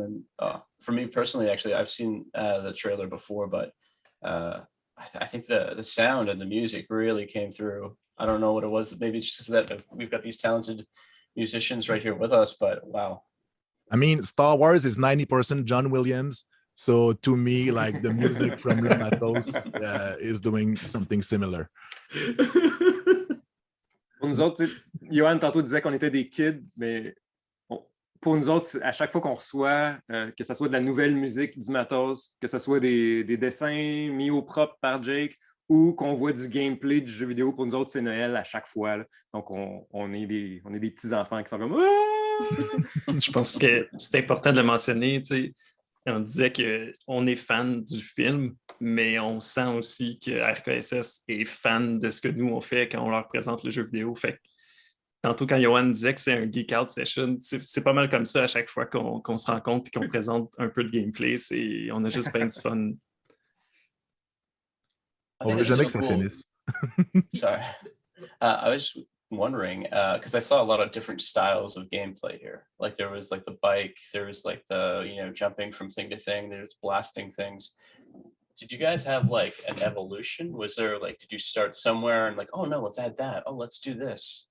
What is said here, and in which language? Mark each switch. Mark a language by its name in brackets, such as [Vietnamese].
[English] And for me personally, actually, I've seen the trailer before, but I think the sound and the music really came through. I don't know what it was. Maybe it's just that we've got these talented musicians right here with us, but wow, I mean, Star Wars is 90% John Williams. So to me, like the music from Los Matos is doing something similar. [French] Pour nous autres, Johan tantôt disait qu'on était des kids, mais pour nous autres, à chaque fois qu'on reçoit, que ce soit de la nouvelle musique du Matos, que ce soit des dessins mis au propre par Jake ou qu'on voit du gameplay du jeu vidéo, pour nous autres, c'est Noël à chaque fois. Là. Donc, on est des petits-enfants qui sont comme « Je pense que c'est important de le mentionner. On disait qu'on est fan du film, mais on sent aussi que RKSS est fan de ce que nous on fait quand on leur présente le jeu vidéo. Fait que, tantôt, quand Johan disait que c'est un [English] geek out session, [French] c'est pas mal comme ça à chaque fois qu'on se rencontre et qu'on présente un peu de gameplay. On a juste bien du fun. On veut jamais que ça finisse. [English] Sorry. I was just wondering, because I saw a lot of different styles of gameplay here. Like there was like the bike, there was like the, jumping from thing to thing, there's blasting things. Did you guys have like an evolution? Was there like, did you start somewhere and like, oh no, let's add that. Oh, let's do this.